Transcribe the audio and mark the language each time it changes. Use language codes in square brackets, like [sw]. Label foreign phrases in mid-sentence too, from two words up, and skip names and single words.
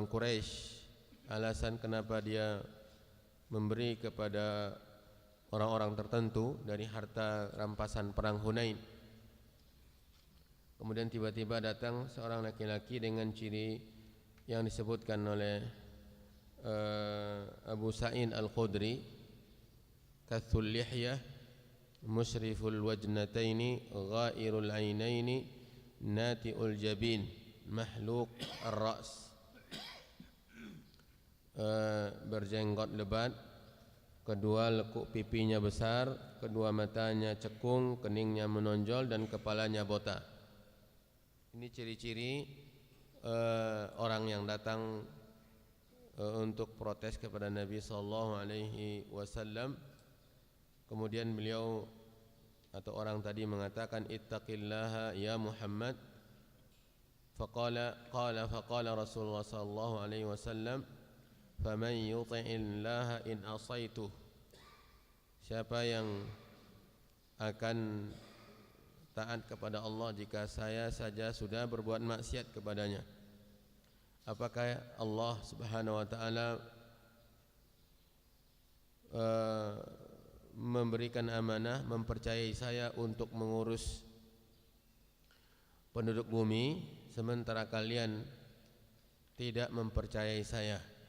[id] Quraisy alasan kenapa dia memberi kepada orang-orang tertentu dari harta rampasan perang Hunain, kemudian tiba-tiba datang seorang laki-laki dengan ciri yang disebutkan oleh Abu Sa'id Al-Khudri, [ar] كث اللحية مشرف الوجنتين غائر العينين ناتئ الجبين محلوق الرأس, [id] berjenggot lebat, kedua lekuk pipinya besar, kedua matanya cekung, keningnya menonjol, dan kepalanya botak. Ini ciri-ciri orang yang datang untuk protes kepada Nabi SAW. Kemudian beliau atau orang tadi mengatakan, [ar] اتق الله يا محمد. فقال رسول الله ﷺ فمن يطع الله إن عصيته, [id] siapa yang akan taat kepada Allah jika saya saja sudah berbuat maksiat kepadanya. Apakah Allah [ar] سبحانه وتعالى [id] memberikan amanah, mempercayai saya untuk mengurus penduduk bumi, sementara kalian tidak mempercayai saya?